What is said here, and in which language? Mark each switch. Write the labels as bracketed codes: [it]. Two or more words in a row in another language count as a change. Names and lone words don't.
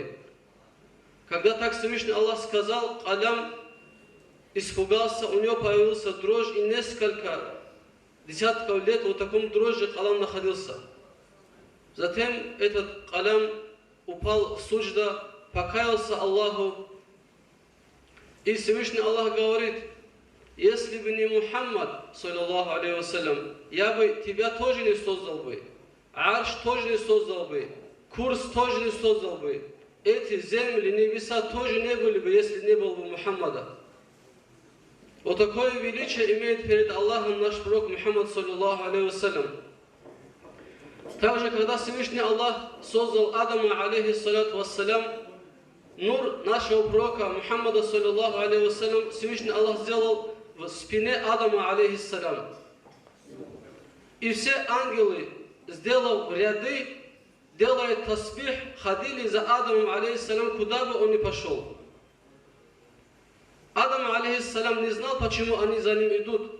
[ru] Когда так Всевышний Аллах сказал, калям испугался, у него появился дрожь, и несколько десятков лет в таком дрожи калям находился. Затем этот калям упал в суджда, покаялся Аллаху, и Всевышний Аллах говорит: «Если бы не Мухаммад, [ar] صلى الله عليه وسلم, [ru] я бы тебя тоже не создал бы, арш тоже не создал бы, курс тоже не создал бы, эти земли, небеса тоже не были бы, если не было бы Мухаммада». Вот такое величие имеет перед Аллахом наш пророк Мухаммад, [ar] صلى الله عليه وسلم. [ru] Также, когда Всевышний Аллах создал Адама, [ar] عليه الصلاة والسلام, [ru] нур нашего пророка Мухаммада, [ar] صلى الله عليه وسلم, [ru] Всевышний Аллах сделал в спине Адама, алейхиссалям. И все ангелы, сделав ряды, делая тасбих, ходили за Адамом, алейхиссалям, куда бы он ни пошел. Адам, алейхиссалям, не знал, почему они за ним идут.